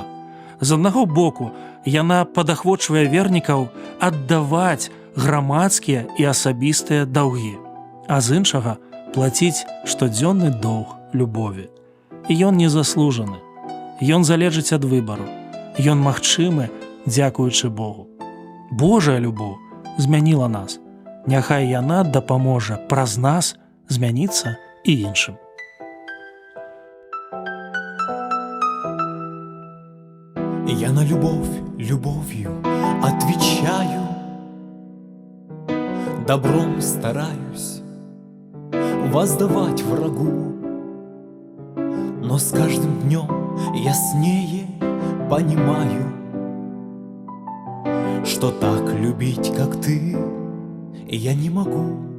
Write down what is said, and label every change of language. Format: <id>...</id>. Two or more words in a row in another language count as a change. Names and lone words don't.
<be>З аднаго боку, яна падахвочвае вернікаў аддаваць грамадскія і асабістыя даўгі, а з іншага плаціць штодзённы доўг любові. І ён незаслужаны. Ён залежыць ад выбару. Ён магчымы, дзякуючы Богу. Божая любоў змяніла нас. Няхай яна дапаможа праз нас змяніцца і іншым.</be> <ru>Я на любовь любовью отвечаю, добром стараюсь воздавать врагу, но с каждым днем яснее понимаю, что так любить, как ты, я не могу.</ru>